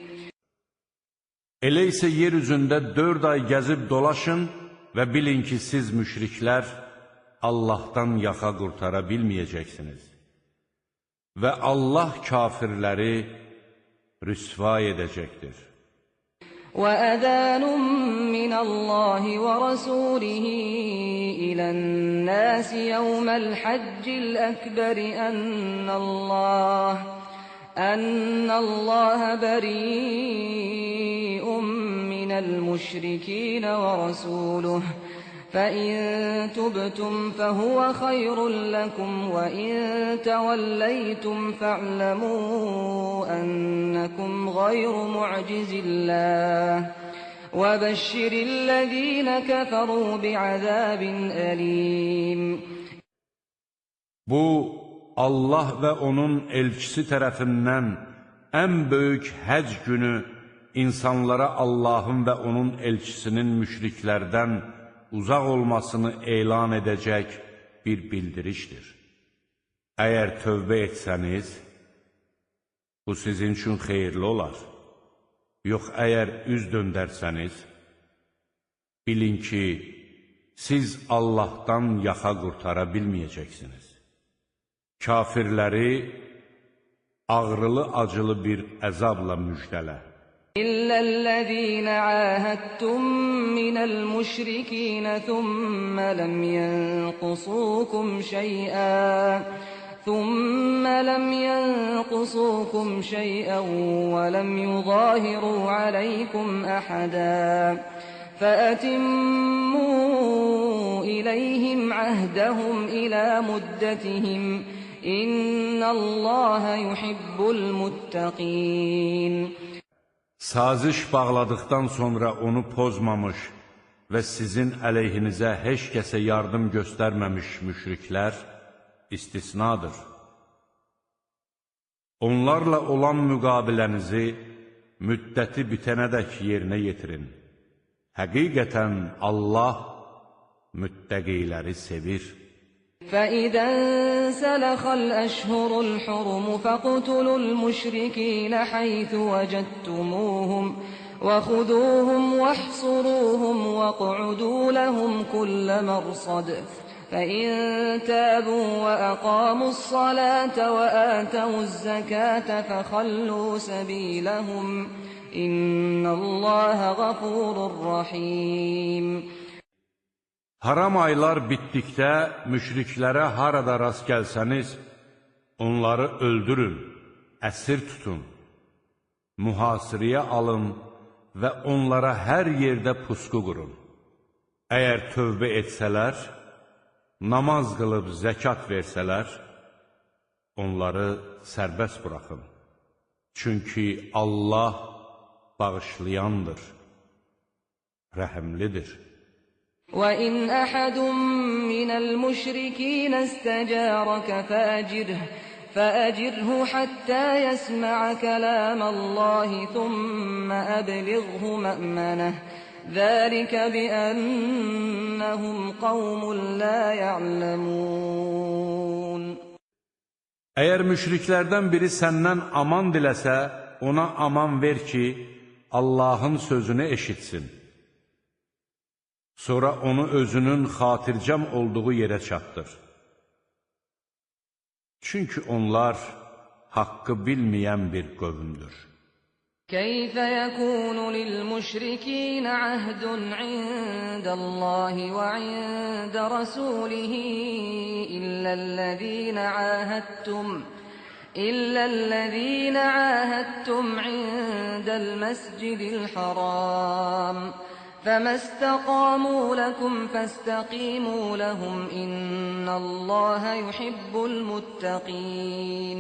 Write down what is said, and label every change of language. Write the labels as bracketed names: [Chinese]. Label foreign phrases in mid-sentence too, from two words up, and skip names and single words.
[Azerbaijani] Elə isə yer üzündə 4 ay gəzib dolaşın və bilin ki, siz müşriklər Allahdan yaxa qurtara bilməyəcəksiniz. Və Allah kafirləri rüsva edəcəkdir. [Arabic] وَأَذَانٌ مِّنَ اللَّهِ وَرَسُولِهِ إِلَى النَّاسِ يَوْمَ الْحَجِّ الْأَكْبَرِ أَنَّ اللَّهَ بَرِيءٌ مِّنَ الْمُشْرِكِينَ وَرَسُولُهُ فَإِن تُبْتُمْ فَهُوَ خَيْرٌ لَّكُمْ وَإِن تَوَلَّيْتُمْ فَاعْلَمُوا أَنَّكُمْ غَيْرُ مُعْجِزِي اللَّهِ وَبَشِّرِ الَّذِينَ كَفَرُوا بِعَذَابٍ أَلِيمٍ. [Azerbaijani] Bu, Allah və onun elçisi tərəfindən ən böyük həc günü insanlara Allahın və onun elçisinin müşriklərdən uzaq olmasını elan edəcək bir bildirişdir. Əgər tövbə etsəniz, bu sizin üçün xeyirli olar. Yox, əgər üz döndərsəniz, bilin ki, siz Allahdan yaxa qurtara bilməyəcəksiniz. Kafirləri ağrılı-acılı bir əzabla müjdələ. [Arabic] إلا الذين عاهدتم من المشركين ثم لم ينقصوكم شيئا ولم يظاهروا عليكم أحدا فأتموا إليهم عهدهم إلى مدتهم إن الله يحب المتقين. [Azerbaijani] Saziş bağladıqdan sonra onu pozmamış və sizin əleyhinizə heç kəsə yardım göstərməmiş müşriklər istisnadır. Onlarla olan müqabilənizi müddəti bitənədək yerinə yetirin. Həqiqətən Allah müttəqiləri sevir. [Arabic] فَإِذَا انْسَلَخَ الْأَشْهُرُ الْحُرُمُ فَاقْتُلُوا الْمُشْرِكِينَ حَيْثُ وَجَدتُّمُوهُمْ وَخُذُوهُمْ وَاحْصُرُوهُمْ وَاقْعُدُوا لَهُمْ كُلَّ مَرْصَدٍ فَإِن تَابُوا وَأَقَامُوا الصَّلَاةَ وَآتَوُا الزَّكَاةَ فَخَلُّوا سَبِيلَهُمْ إِنَّ اللَّهَ غَفُورٌ رَّحِيمٌ. [Azerbaijani] Haram aylar bitdikdə müşriklərə harada rast gəlsəniz, onları öldürün, əsir tutun, mühasirəyə alın və onlara hər yerdə pusqu qurun. Əgər tövbə etsələr, namaz qılıb zəkat versələr, onları sərbəst buraxın. Çünki Allah bağışlayandır, rəhimlidir. [Arabic] وَإِنْ أَحَدٌ مِّنَ الْمُشْرِكِينَ اسْتَجَارَكَ فَأَجِرْهُ حَتَّى يَسْمَعَ كَلَامَ اللَّهِ ثُمَّ أَبْلِغْهُ مَأْمَنَهُ ذَلِكَ بِأَنَّهُمْ قَوْمٌ لَّا يَعْلَمُونَ. [Azerbaijani] Əgər müşriklərdən biri səndən aman diləsə, ona aman ver ki, Allahın sözünü eşitsin. Sonra onu özünün xatircəm olduğu yerə çatdır. Çünki onlar haqqı bilməyən bir qövmdür. [Arabic] كَيْفَ يَكُونُ لِلْمُشْرِكِينَ عَهْدٌ عِندَ اللَّهِ وَعِندَ رَسُولِهِ إلا الذين عاهدتم عند المسجد الحرام فما استقاموا لكم فاستقيموا لهم إن الله يحب المتقين.